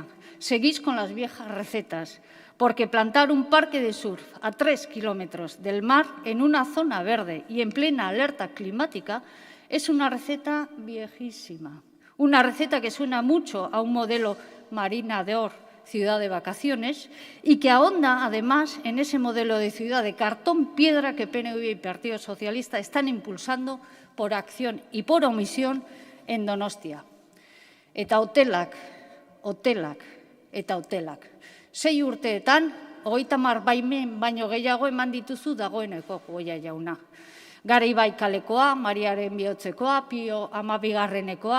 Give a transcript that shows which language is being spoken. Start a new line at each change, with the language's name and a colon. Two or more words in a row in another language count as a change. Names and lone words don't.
Spanish: Seguís con las viejas recetas, porque plantar un parque de surf a 3 kilómetros del mar en una zona verde y en plena alerta climática es una receta viejísima. Una receta que suena mucho a un modelo Marina d'Or, ciudad de vacaciones, y que ahonda, además, en ese modelo de ciudad de cartón-piedra que PNV y Partido Socialista están impulsando por acción y por omisión en Donostia.
Basque: Eta hotelak, eta hotelak. 6 urteetan, 30 baimen baino gehiago eman dituzu dagoeneko, Goya jauna. Garaibai kalekoa, Mariaren bihotzekoa, Pio 12.